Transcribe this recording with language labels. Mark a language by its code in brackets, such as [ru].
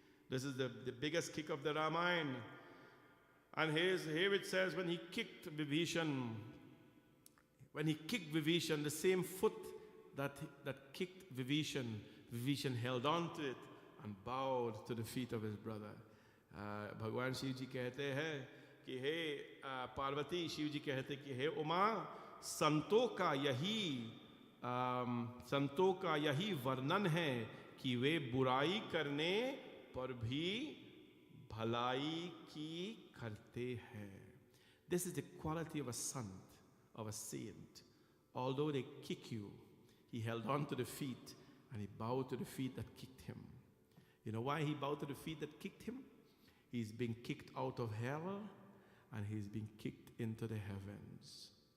[en] This is the biggest kick of the Ramayana. And here it says when he kicked Vibhishana, the same foot that kicked Vibhishana held on to it and bowed to the feet of his brother. [hi] Bhagwan Shiv ji कहते हैं कि हे पार्वती, शिव जी कहते कि हे उमा, संतों का यही वर्णन है कि वे बुराई करने पर भी भलाई की करते हैं. [en] This is the quality of a saint, of a saint. Although they kick you, he held on to the feet and he bowed to the feet that kicked him. You know why he bowed to the feet that kicked him? He's been kicked out of hell and he's been kicked into the heavens.